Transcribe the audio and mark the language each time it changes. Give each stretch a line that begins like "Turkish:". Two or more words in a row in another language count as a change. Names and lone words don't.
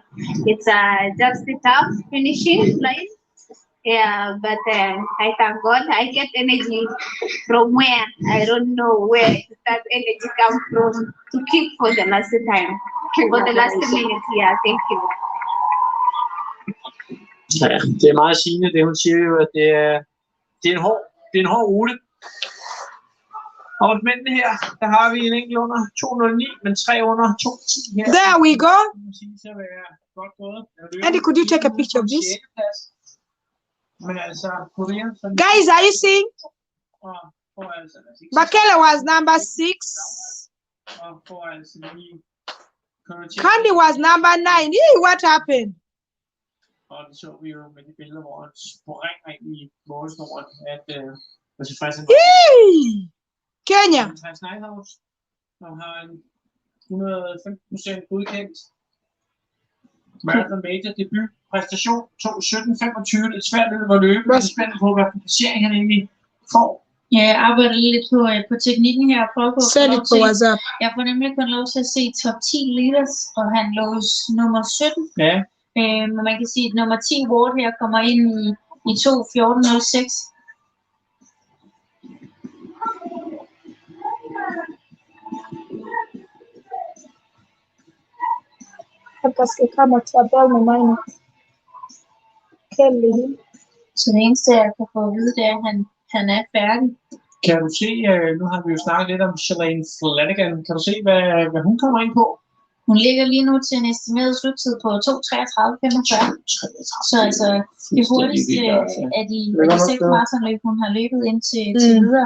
English: It's just a tough finishing line. Yeah, but I thank God. I get energy from where I don't know where that energy comes from to keep for the last time, for the last minute. Yeah, thank you.
Danish: Ja, det er meget sigende, det hun siger jo, at det er en hård rute. Og hos mændene her, der har vi en enkelt under 209, men 3 under 210 her.
English: There we go. Andy, could you take a picture of this? Guys, are you seeing? Bakela was number 6. Candy was number 9. Hey, what happened?
Danish: Og det så vi jo med de billeder, hvor han springer ind i målsnoren, at var tilfredse med Kenya. Andreas Neidhaus, som har en 115% godkendt Marathon Major debut præstation, 2:17:25. Det er svært løb at løbe, men det er spændende på, hvilken placering han egentlig får. Ja, jeg arbejder lidt på teknikken her og prøver på at få Send lov it på til. WhatsApp. Jeg får nemlig kun lov til at se
English: top 10 leaders,
Danish: og han lå nummer 17. Ja. Men man kan sige, at nummer 10 Ward her kommer ind i 2:14:06.
French: Parce que quand tu appelles mon mari, quel est
Danish: Så det eneste, jeg kan få at vide, det er, at han er færdig. Kan du se, nu har vi jo snakket lidt om Shalane Flanagan. Kan du se, hvad hun kommer ind på? Hun ligger lige nu til en estimeret sluttid på 2:33:45. Så altså, det hurtigste af de 6 maratonløb, hun har løbet indtil videre.